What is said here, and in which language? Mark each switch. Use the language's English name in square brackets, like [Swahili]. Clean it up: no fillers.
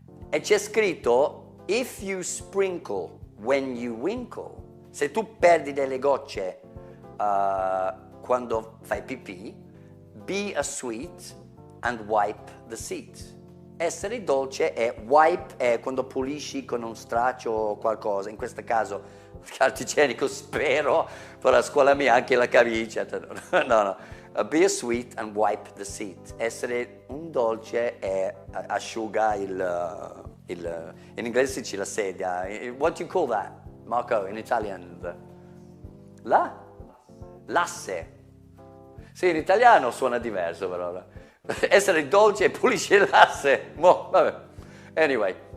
[Italian] E c'è scritto, [English] if you sprinkle when you winkle, [Italian] se tu perdi delle gocce quando fai pipì, [English] be a sweet and wipe the seat. [Italian] Essere dolce è wipe, è quando pulisci con un straccio o qualcosa, in questo caso carta igienico spero, per la scuola mia anche la camicia. No. [English] Be sweet and wipe the seat. [Italian] Essere un dolce e asciuga in inglese si dice la sedia. [English] What do you call that, Marco, in Italian? [Italian] L'asse. Sì, in italiano suona diverso però. Essere dolce e pulisce l'asse. Vabbè. Anyway.